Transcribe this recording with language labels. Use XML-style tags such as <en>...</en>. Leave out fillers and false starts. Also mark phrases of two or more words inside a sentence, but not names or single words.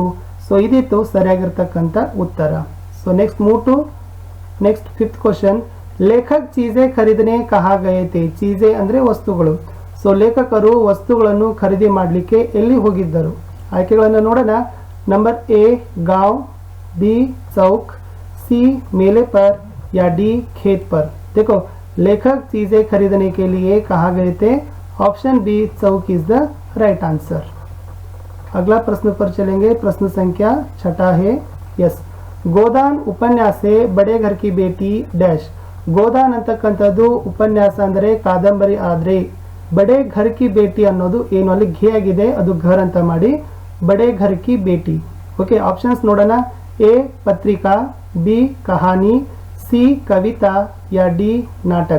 <en>ಸೊ</en> <kn>ಇದಿತ್ತು ಸರಿಯಾಗಿರ್ತಕ್ಕಂಥ ಉತ್ತರ.</kn> <en>so next move to next fifth question.</en> <hi>लेखक चीज़ें खरीदने कहाँ गए थे. ಚೀಜೆ</hi> <kn>ಅಂದ್ರೆ ವಸ್ತುಗಳು. ಸೊ ಲೇಖಕರು ವಸ್ತುಗಳನ್ನು ಖರೀದಿ ಮಾಡಲಿಕ್ಕೆ ಎಲ್ಲಿ ಹೋಗಿದ್ದರು? ಆಯ್ಕೆಗಳನ್ನು ನೋಡೋಣ. ನಂಬರ್ ಎ</kn> <hi>गांव, बी चौक, सी मेले पर, या डी खेत पर. देखो, लेखक चीजें खरीदने के लिए कहाँ गए थे?</hi> <en>option B Chowk is the right answer.</en> <hi>अगला प्रश्न पर चलेंगे. प्रश्न संख्या 6 है.</hi> <en>यस,</en> <hi>गोदान उपन्यास बड़े घर की बेटी ಡ್ಯಾಶ್.</hi> <kn>ಗೋದಾನ್ ಅಂತಕ್ಕಂಥದ್ದು ಉಪನ್ಯಾಸ ಅಂದರೆ ಕಾದಂಬರಿ, ಆದರೆ ಬಡೆ ಘರ್ ಕಿ ಬೇಟಿ ಅನ್ನೋದು ಏನು ಅಲ್ಲಿ ಘೇ ಆಗಿದೆ, ಅದು ಘರ್ ಅಂತ ಮಾಡಿ ಬಡೆ ಘರ್ ಕಿ ಬೇಟಿ.</kn> <en>okay, options</en> <hi>ನೋಡೋಣ. ए पत्रिका, बी कहानी, सी कविता, या डी नाटक.</hi>